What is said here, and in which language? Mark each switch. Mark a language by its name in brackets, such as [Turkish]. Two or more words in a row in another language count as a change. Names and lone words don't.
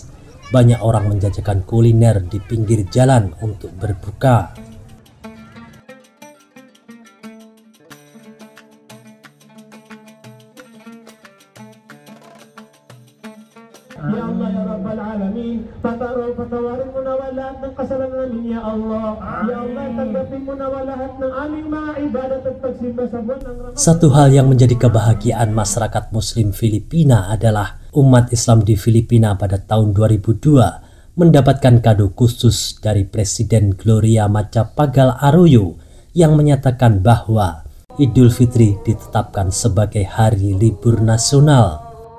[Indonesian] Banyak orang menjajakan kuliner di pinggir jalan untuk berbuka. [Arabic] يا الله يا رب العالمين, [Filipino] patawarin mo na lahat ng kasalanan namin [Arabic] يا الله. يا الله, [Filipino] tanggapin mo na lahat ng aming mga ibadat at pagsimba sa buwan ng Ramadan. [Indonesian] Satu hal yang menjadi kebahagiaan masyarakat Muslim Filipina adalah umat Islam di Filipina pada tahun 2002 mendapatkan kado khusus dari Presiden Gloria Macapagal Arroyo yang menyatakan bahwa Idul Fitri ditetapkan sebagai hari libur nasional.